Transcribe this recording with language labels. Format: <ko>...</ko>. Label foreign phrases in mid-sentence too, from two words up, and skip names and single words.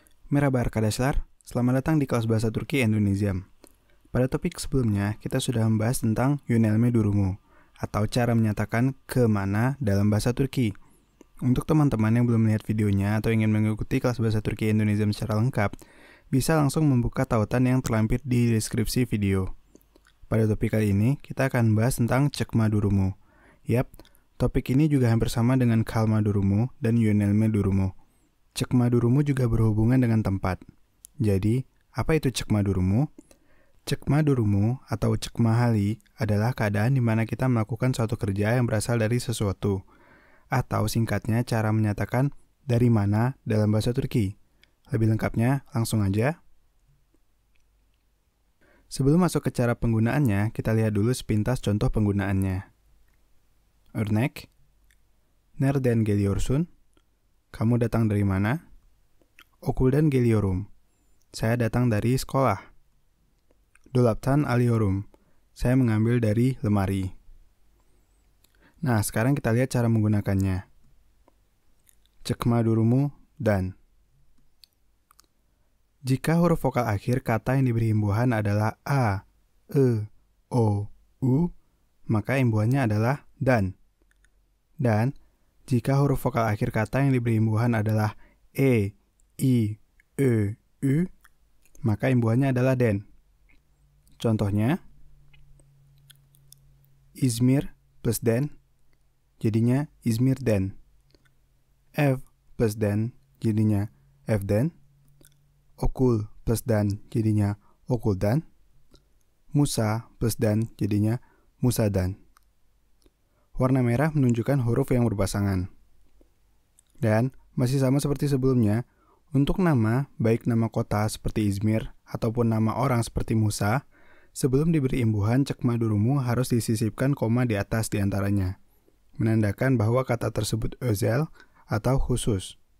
<tr>Merhaba arkadaşlar,</tr> <id>selamat datang di kelas Bahasa Turki Indonesia. Pada topik sebelumnya, kita sudah membahas tentang</id> <tr>yönelme durumu,</tr> <id>atau cara menyatakan kemana dalam bahasa Turki. Untuk teman-teman yang belum melihat videonya atau ingin mengikuti kelas Bahasa Turki Indonesia secara lengkap, bisa langsung membuka tautan yang terlampir di deskripsi video. Pada topik kali ini, kita akan membahas tentang</id> <tr>cekma durumu.</tr> <id>Yap, topik ini juga hampir sama dengan</id> <tr>kalma durumu</tr> <id>dan</id> <tr>yönelme durumu. Cekma durumu</tr> <id>juga berhubungan dengan tempat. Jadi, apa itu</id> <tr>cekma durumu? Cekma durumu</tr> <id>atau</id> <tr>cekma hali</tr> <id>adalah keadaan di mana kita melakukan suatu kerja yang berasal dari sesuatu. Atau singkatnya cara menyatakan dari mana dalam bahasa Turki. Lebih lengkapnya, langsung aja. Sebelum masuk ke cara penggunaannya, kita lihat dulu sepintas contoh penggunaannya.</id> <tr>Örnek, nereden geliyorsun?</tr> <id>Kamu datang dari mana?</id> <tr>Okuldan geliyorum.</tr> <id>Saya datang dari sekolah.</id> <tr>Dolaptan alıyorum.</tr> <id>Saya mengambil dari lemari. Nah, sekarang kita lihat cara menggunakannya.</id> <tr>Cekma durumu dan.</tr> <id>Jika huruf vokal akhir kata yang diberi imbuhan adalah a, e, o, u, maka imbuhannya adalah dan. Dan jika huruf vokal akhir kata yang diberi imbuhan adalah e, i, e, u, maka imbuhannya adalah den. Contohnya, İzmir plus den, jadinya İzmir'den. Ev plus den, jadinya evden. Okul plus dan, jadinya okuldan. Musa plus dan, jadinya musadan. Warna merah menunjukkan huruf yang berpasangan. Dan masih sama seperti sebelumnya, untuk nama, baik nama kota seperti İzmir ataupun nama orang seperti Musa, sebelum diberi imbuhan</id> <tr>cekma durumu</tr> <id>harus disisipkan koma di atas di antaranya, menandakan bahwa kata tersebut özel atau khusus.</id>